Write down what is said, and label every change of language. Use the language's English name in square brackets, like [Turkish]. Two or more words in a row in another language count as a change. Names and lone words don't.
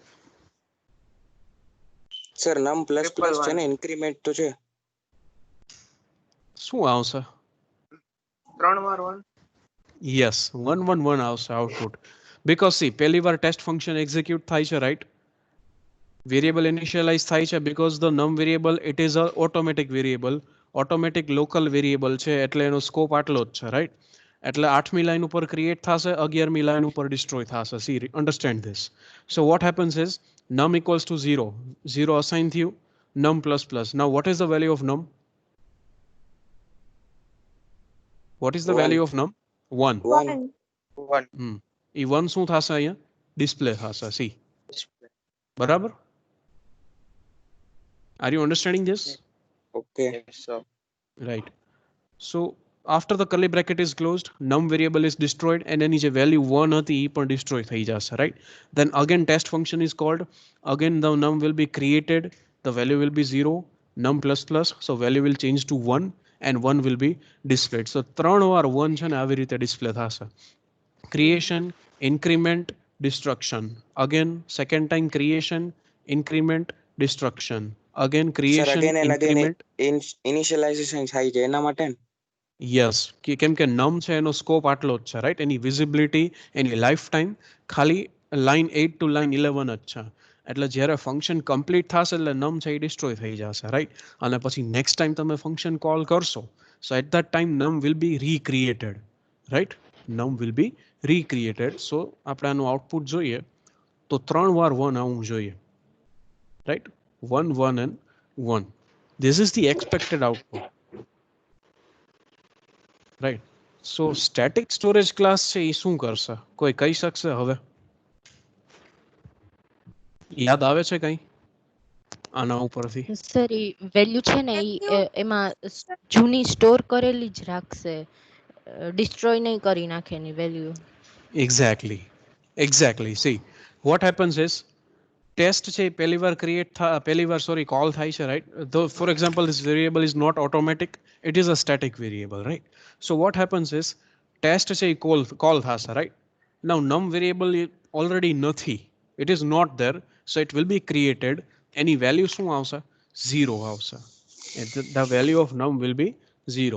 [Gujarati] સર [English] num plus plus [Gujarati] છે ને, ઇન્ક્રીમેન્ટ તો છે. શું આવશે? 3 વાર 1. યસ, 1 1 1 આવશે આઉટપુટ. [English] because see, [Gujarati] પહેલી વાર [English] test function execute [Gujarati] થાય છે, રાઈટ? [English] variable initialize [Gujarati] થાય છે [English] because the num variable, it is a automatic variable, automatic local variable [Gujarati] છે, એટલે એનો સ્કોપ આટલો જ છે, [English] રાઈટ? [Gujarati] એટલે 8મી લાઈન ઉપર ક્રિએટ થશે, 11મી લાઈન ઉપર ડિસ્ટ્રોય થશે. [English] See, understand this. So what happens is num equals to 0, 0 અસાઇન થયું, num plus plus. Now what is the value of num? What is the value of num? 1. 1 1. [Gujarati] એ 1 શું થશે અહીંયા? ડિસ્પ્લે થશે. સી, બરાબર? [English] Are you understanding this? ઓકે. Yes, sir. Right. So after the curly bracket is closed, num variable is destroyed and any value 1 [Gujarati] હતી એ પણ [English] destroy [Gujarati] થઈ જશે, [English] right? Then again test function is called. Again the num will be created. The value will be 0, num plus plus. So value will change to 1 and 1 will be displayed. [Gujarati] So 3 વાર 1 છે ને આવી રીતે ડિસ્પ્લે થશે. [English] Creation, increment, destruction. Again second time creation, increment, destruction. Again સર creation, again and again increment. [Gujarati] ઇનિશિયલાઇઝેશન થાય છે એના માટે ને? યસ, કેમ કે નમ છે એનો સ્કોપ આટલો જ છે, રાઈટ? એની વિઝિબિલિટી, એની [English] life time [Gujarati] ખાલી [English] line 8 to line 11 [Gujarati] જ છે. એટલે જ્યારે [English] function complete [Gujarati] થશે એટલે નમ છે એ ડિસ્ટ્રોય થઈ જશે, રાઈટ? અને પછી [English] next time તમે function call કરશો, so at that time num will be recreated, right? num will be recreated. [Gujarati] સો આપણે આનું આઉટપુટ જોઈએ તો 3 વાર 1 આવવું જોઈએ, રાઈટ? [English] 1 1 and 1. This is the expected output, રાઈટ? [Gujarati] સો [English] static storage class [Gujarati] છે એ શું કરશે, કોઈ કહી શકશે? હવે યાદ આવે છે કઈ આના ઉપરથી? સર એ વેલ્યુ છે ને એમાં જૂની સ્ટોર કરેલી જ રાખશે, ડિસ્ટ્રોય નહીં કરી નાખે એની વેલ્યુ. [English] Exactly. See, what happens is test [Gujarati] છે પહેલી વાર કોલ થાય છે, [English] right? Though for example this variable is not automatic, it is a static variable, right? So what happens is test છે call થશે, right? Now num variable already નથી, it is not there, so it will be created. Any value [Gujarati] શું આવશે? 0 આવશે. [English] The value of num will be 0.